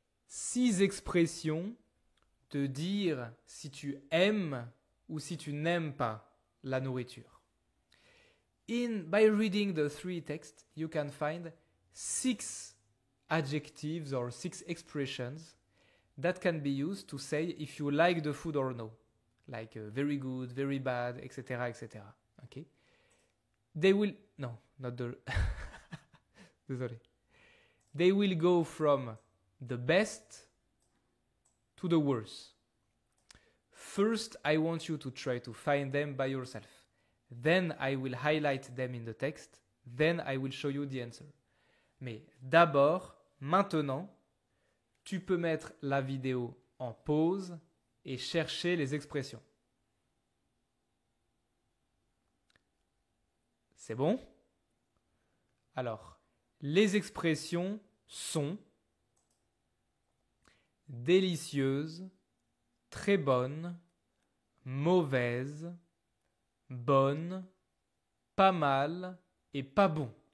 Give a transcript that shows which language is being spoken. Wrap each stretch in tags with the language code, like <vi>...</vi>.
<fr>6 expressions de dire si tu aimes ou si tu n'aimes pas la nourriture.</fr> <en>By reading the 3 texts, you can find 6 adjectives or 6 expressions that can be used to say if you like the food or no. Like very good, very bad, etc., etc. Okay? They will... No, not the...</en> <fr>Désolé.</fr> <en>They will go from the best to the worst. First, I want you to try to find them by yourself. Then I will highlight them in the text. Then I will show you the answer.</en> <fr>Mais d'abord, maintenant, tu peux mettre la vidéo en pause et chercher les expressions. C'est bon? Alors, les expressions sont délicieuses, très bonne, mauvaise, bonne, pas mal et pas bon.</fr>